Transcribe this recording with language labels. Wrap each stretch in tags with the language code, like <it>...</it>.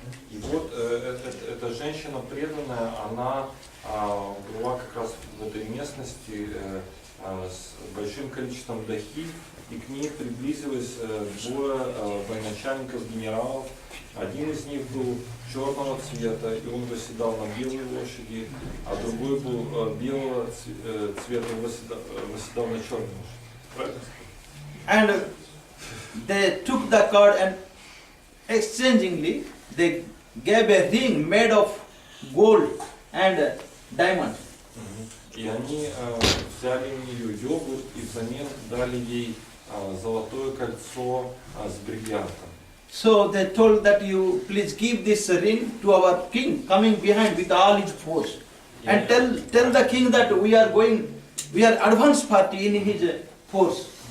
<ru>И вот эта женщина преданная, она была как раз в этой местности с большим количеством дахи, и к ней приблизилось двое военачальников, генералов. Один из них был черного цвета, и он восседал на белой лошади, а другой был белого цвета, и восседал на черной лошади. Правильно?</ru> <en>And they took the card and exchangingly they gave a ring made of gold and diamond.</en> <ru>И они взяли у нее йогурт и взамен дали ей золотое кольцо с бриллиантом.</ru> <en>So they told that you please give this ring to our king coming behind with all his force. And tell the king that we are advance party in his force.</en>